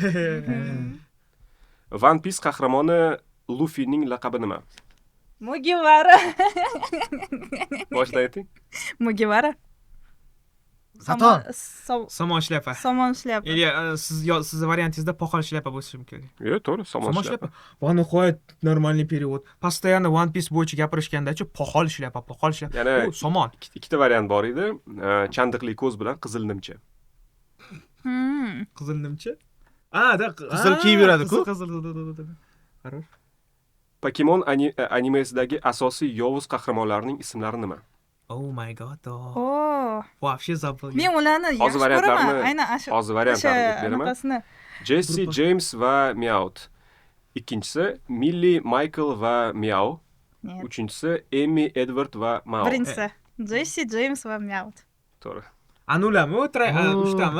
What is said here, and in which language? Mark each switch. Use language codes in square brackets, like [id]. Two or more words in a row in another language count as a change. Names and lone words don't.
[uz] One Piece qahramoni Luffyning laqabi nima? Mugivara. Boshdan ayting. Mugivara. Xato. Somon shlyapa. Somon shlyapa. Sizni variantingizda poxol shlyapa bo'lishi mumkin. Yo'q, to'g'ri, somon Somon shlyapa. shlyapa. Bu nihoyat [ru] нормальный перевод. [uz] Постоянно One Piece bo'yicha gapirishganda-chi, poxol shlyapa. Yana U somon. ikkita variant bor edi. Chandiqli ko'z bilan qizil nimcha. Qizil nimcha? Qizil kiyib yuradi-ku. Qizil. Qaror. Pokemon animesidagi asosiy yovuz qahramonlarning ismlari nima? [en] Oh my god. Oh. [ru] Вообще забыл. [uz] Men ularni Hozir yaxshi ko'raman. variantlarni- Aynan hozir variantlarni deb beraman. anaqasini. Jesse, James va Meowth. Ikkinchisi Millie, Michael va Meow. [ru] Нет. [uz] Uchinchisi Amy, Edward va Mao. Birinchisi Jessi, James va Meowth. To'g'ri. Anulami? Uchtami?